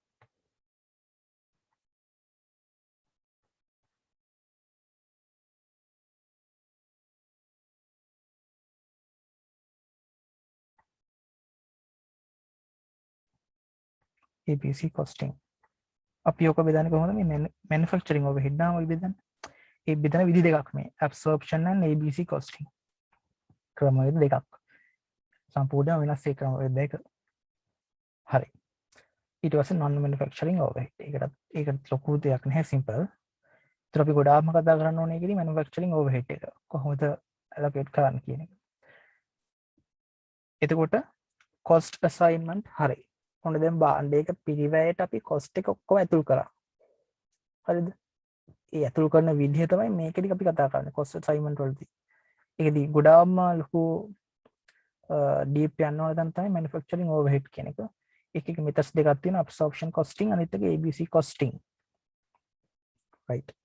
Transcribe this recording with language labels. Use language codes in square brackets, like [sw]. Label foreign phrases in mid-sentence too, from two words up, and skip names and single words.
[en] ABC costing [si] අපි ඔක බෙදන්නේ කොහොමද මේ [en] manufacturing overhead [si] නාම ඔය බෙදන්නේ ඒ බෙදන විදි දෙකක් මේ [en] absorption and ABC costing [si] ක්‍රමවේද දෙකක් සම්පූර්ණ වෙනස් ඒ ක්‍රමවේද දෙක හරි ඊට පස්සේ [en] non manufacturing overhead [si] ඒකට ලොකු දෙයක් නැහැ simple ඒතර අපි ගොඩාක්ම කතා කරන්න ඕනේ ඒකේදී [en] manufacturing overhead [si] එක කොහොමද allocate කරන්න කියන එක එතකොට [en] cost assignment [si] හරි ඔන්න දැන් භාණ්ඩයක පිරිවැයට අපි cost එක ඔක්කොම ඇතුල් කරා හරිද ඒ ඇතුල් කරන විදිහ තමයි මේකෙදි අපි කතා කරන්නේ [en] cost assignment [si] වලදී ඒකෙදි ගොඩාක්ම ලොකු deep යන්න ඕන දැන් තමයි [en] manufacturing overhead [si] කියන එක එක methods දෙකක් තියෙනවා [en] absorption costing [si] අනිත් එක [en] ABC costing right